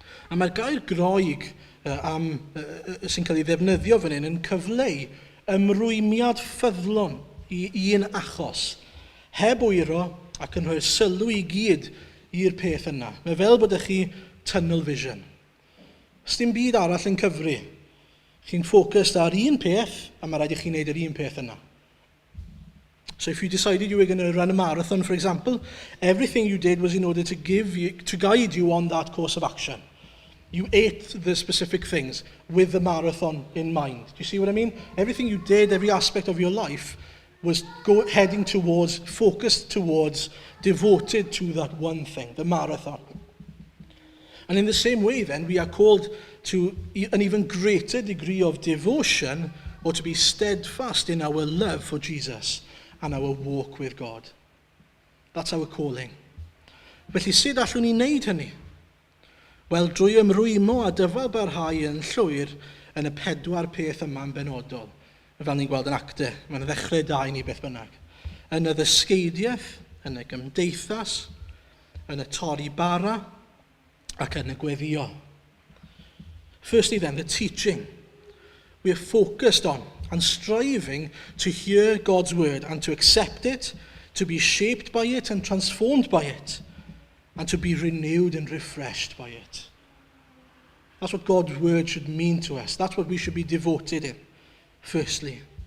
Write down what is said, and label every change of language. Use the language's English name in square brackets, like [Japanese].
[Welsh] A mae'r gair groeg sy'n cael ei ddefnyddio fan hyn yn cyfleu ymrwymiad ffyddlon i un achos, heb wyro ac yn rhoi'r sylw i gyd i'r peth yna. Mae fel bod chi tunnel vision. Os dim byd arall yn cyfri, chi'n ffocused ar un peth, a mae rhaid i chi wneud yr un peth yna. [English] So if you decided you were going to run a marathon, for example, everything you did was in order to guide you on that course of action. You ate the specific things with the marathon in mind. Do you see what I mean? Everything you did, every aspect of your life was heading towards, focused towards, devoted to that one thing, the marathon. And in the same way then, we are called to an even greater degree of devotion, or to be steadfast in our love for Jesus and our walk with God. That's our calling. [Welsh] Felly sut allwn ni wneud hynny? Wel, drwy ymrwymo a dyfal barhau yn llwyr yn y 4 peth yma yn benodol. Fel ni'n gweld yn acte, mae'n ddechrau da i ni beth bynnag. Yn y ddysgeidiaeth, yn y gymdeithas, yn y torri bara, ac yn y gweddio. [English] Firstly then, the teaching. We are focused on and striving to hear God's word and to accept it, to be shaped by it and transformed by it, and to be renewed and refreshed by it. That's what God's word should mean to us. That's what we should be devoted in, firstly.